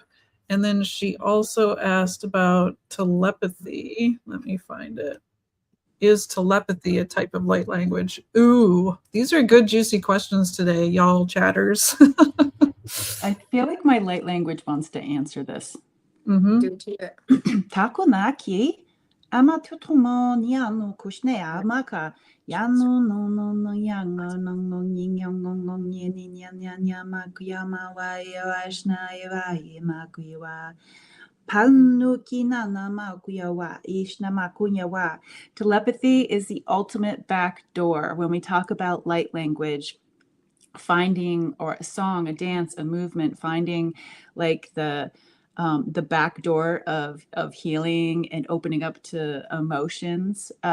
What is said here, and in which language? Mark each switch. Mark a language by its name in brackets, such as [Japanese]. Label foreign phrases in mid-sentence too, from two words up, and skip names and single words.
[English] And then she also asked about telepathy. Let me find it. Is telepathy a type of light language? Ooh, these are good, juicy questions today, y'all chatters. I feel like my light language wants to answer this. Mm-hmm. Do it. Takonaki, ama tutomo niano kushne amaka, yano no yango no yingo ni nya makuyama wa yashna makuyawa. Telepathy is the ultimate back door. When we talk about light language, finding, or a song, a dance, a movement, finding like the back door of healing and opening up to emotions.